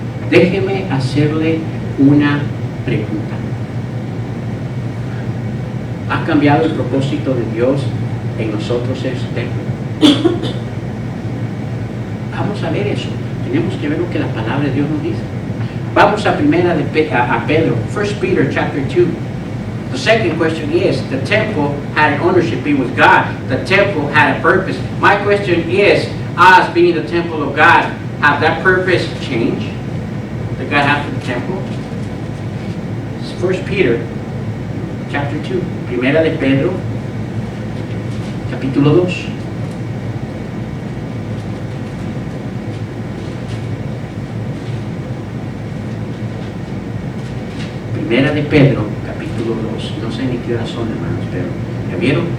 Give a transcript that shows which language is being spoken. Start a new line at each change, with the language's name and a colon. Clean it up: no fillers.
Spanish: Déjeme hacerle una pregunta. ¿Ha cambiado el propósito de Dios en nosotros en su templo? Vamos a ver eso. Tenemos que ver lo que la palabra de Dios nos dice. Vamos a Pedro,
English: 1 Peter chapter 2. The second question is, the temple had an ownership, it was God. The temple had a purpose. My question is, us being the temple of God, have that purpose changed that God has for the temple? 1 Peter chapter 2.
Spanish: Primera de Pedro, capítulo 2. Primera de Pedro, capítulo 2. No sé ni qué horas son, hermanos, pero ¿ya vieron?